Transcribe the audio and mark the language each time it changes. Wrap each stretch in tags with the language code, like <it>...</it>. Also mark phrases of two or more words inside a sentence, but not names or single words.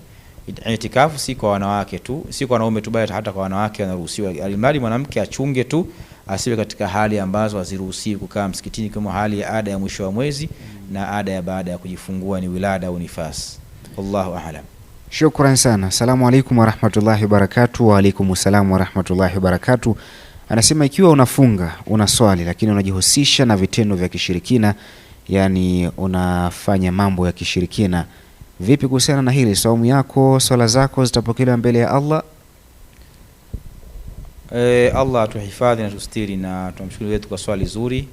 <sw>Itikafu si kwa wanawake tu, si kwa wanaume tu, bali hata kwa wanawake wanaruhusiwa. Alimradi mwanamke achunge tu asiwe katika hali ambazo haziruhusiwi kukaa msikitini, kama hali ya ada ya mwisho wa mwezi na ada ya baada ya kujifungua, ni wilada au nifas.</sw> <ar>والله أعلم.</ar> <sw>Shukran sana.</sw> <ar>السلام عليكم ورحمة الله وبركاته وعليكم السلام ورحمة الله وبركاته.</ar> <sw>Anasema ikiwa unafunga, unaswali, lakini unajihusisha na vitendo vya kishirikina, yani unafanya mambo ya kishirikina, vipi kuhusiana na hili? Saumu yako, swala zako zitapokelewa mbele ya Allah? Allah atuhifadhi na tustiri, na tumshukuru wetu kwa swali zuri.</sw>